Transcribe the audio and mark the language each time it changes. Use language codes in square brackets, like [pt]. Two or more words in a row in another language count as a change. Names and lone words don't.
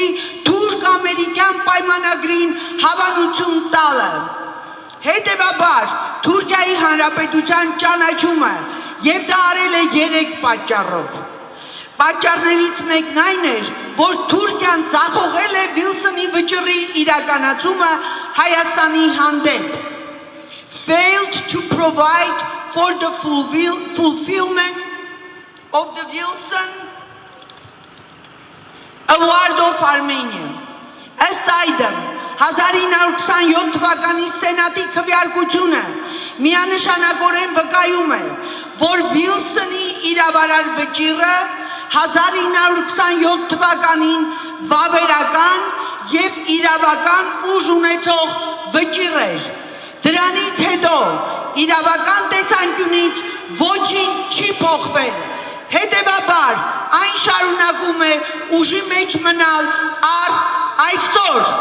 [hy] թուրք-ամերիկյան պայմանագրին հավանություն տալը։ Հետևաբար Թուրքիայի Հանրապետության ճանաչումը և դա արել է 3 պատճառով։ Պատճառներից մեկն այն էր, որ Թուրքիան ձախողել է Վիլսոնի վճռի իրականացումը Հայաստանի հանդեպ, [en] failed to provide for the fulfillment of the Wilson Award of Armenia. [hy] Ըստ այդմ 1927 թվականի Սենատի քվեարկությունը միանշանակորեն վկայում է, որ Վիլսոնի իրավարար վճիռը 1927 թվականին վավերական և իրավական ուժ ունեցող վճիռ էր։ Դրանից հետո իրավական տեսանկյունից ոչինչ չի փոխվել։ Հետևաբար այն շարունակում է ուժի մեջ մնալ առ այսօր։